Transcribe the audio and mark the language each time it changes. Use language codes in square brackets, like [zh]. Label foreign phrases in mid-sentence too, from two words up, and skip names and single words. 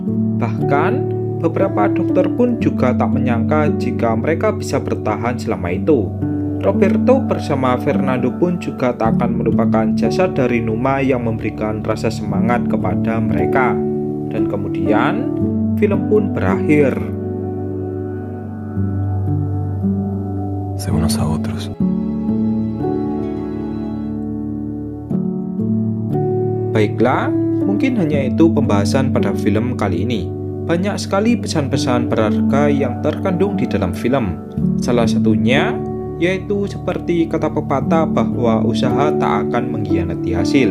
[id] Bahkan, beberapa dokter pun juga tak menyangka jika mereka bisa bertahan selama itu. Roberto bersama Fernando pun juga tak akan melupakan jasa dari Numa yang memberikan rasa semangat kepada mereka. Dan kemudian, film pun berakhir. [es] Unos a otros. [id] Baiklah, mungkin hanya itu pembahasan pada film kali ini. Banyak sekali pesan-pesan berharga yang terkandung di dalam film. Salah satunya yaitu seperti kata pepatah bahwa usaha tak akan mengkhianati hasil.